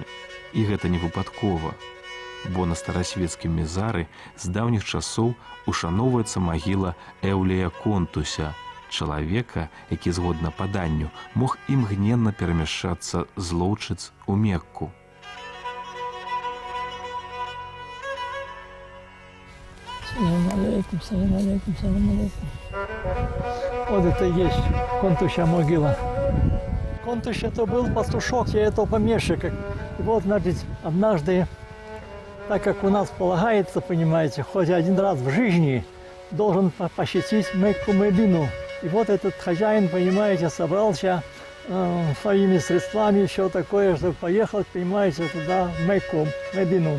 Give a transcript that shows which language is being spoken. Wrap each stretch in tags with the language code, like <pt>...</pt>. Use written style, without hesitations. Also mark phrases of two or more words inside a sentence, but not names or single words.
<be>І гэта не выпадкова, бо на старасвецкім мезары з даўніх часоў ушаноўваецца магіла Эўлія Контуся, чалавека, які, згодна паданню, мог імгненна перамяшчацца з Лоўчыц у Мекку.</be> <ar>سلام عليكم، سلام عليكم، سلام عليكم.</ar> <ru>Вот это и есть Контуща могила. Контущ это был пастушок этого помещика. И вот, значит, однажды, так как у нас полагается, понимаете, хоть один раз в жизни должен посетить Мекку Медину. И вот этот хозяин, понимаете, собрался своими средствами, еще такое, чтобы поехать, понимаете, туда, в Мекку, Медину.</ru>